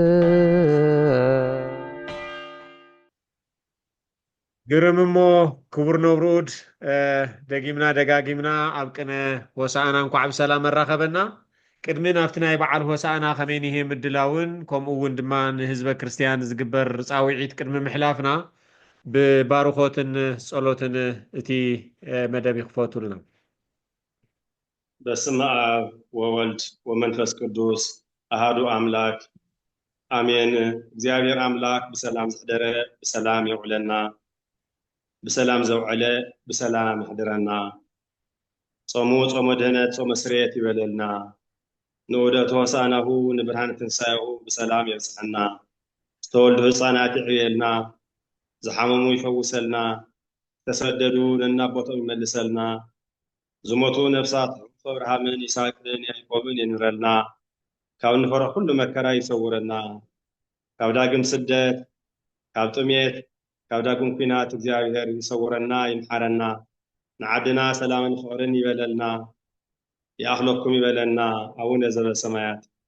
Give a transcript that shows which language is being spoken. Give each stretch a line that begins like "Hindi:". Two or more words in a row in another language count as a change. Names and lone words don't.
Tigrinya: ግርምሞ ክቡር ነብሩድ ደጊምና ደጋጊምና አብቅነ ሆሳዕና እንኳዕ ብሰላም መራኸበና ቅድሚ ናብቲ ናይ በዓል ሆሳዕና ከመይኒሄ ምድላውን ከምኡ እውን ድማ ንህዝበ ክርስቲያን ዝግበር ፃውዒት ቅድሚ ምሕላፍና ብባርኾትን ጸሎትን እቲ መደብ ይኽፈቱልና።
Geez: በስመ አብ ወወልድ ወመንፈስ ቅዱስ አሃዱ አምላክ አሜን።
Tigrinya: እግዚአብሔር አምላክ ብሰላም ዝሕደረ ብሰላም የውዕለና፣ ብሰላም ዘውዕለ ብሰላም ይሕድረና። ጾሙ ጾመ ድህነት ጾመ ስርየት ይበለልና።
Geez: ንዑደት ሆሳዕናሁ ንብርሃን ትንሣኤሁ
Tigrinya: ብሰላም የብፅሐና። ዝተወልዱ ህፃናት ይዕብየልና፣ ዝሓመሙ ይፈውሰልና፣ ተሰደዱ ነናቦቶም ይመልሰልና፣ ዝሞቱ ነፍሳት አብርሃምን ይስሐቅን ያዕቆብን የኑረልና፣ ካብ ንፈሮ ኩሉ መከራ ይሰውረና፣ ካብ ዳግም ስደት፣ ካብ ጥሜት፣ ካብ ዳግም ኩናት እግዚአብሔር ይሰውረና ይምሓረና። ንዓድና ሰላምን ፍቅርን ይበለልና፣ ይኣኽለኩም ይበለና።
Geez: አቡነ ዘበሰማያት